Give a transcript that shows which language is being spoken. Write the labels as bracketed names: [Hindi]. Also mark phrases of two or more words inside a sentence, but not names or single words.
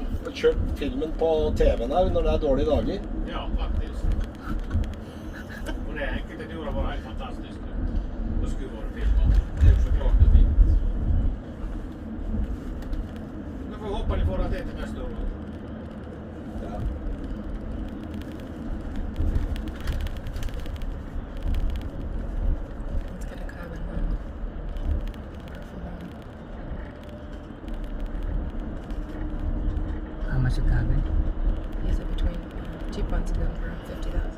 [Norwegian] kjørt filmen på TV-en her når det er dårlige dager. Ja, faktisk. Og det enkelte turer var helt fantastisk. Det skulle vært filmet. Det er jo så klart det er fint. Vi får håpe de får det til neste år. Ja. [English] Let's get a cabin then. How much a cabin? Is it between cheap ones go for 50,000?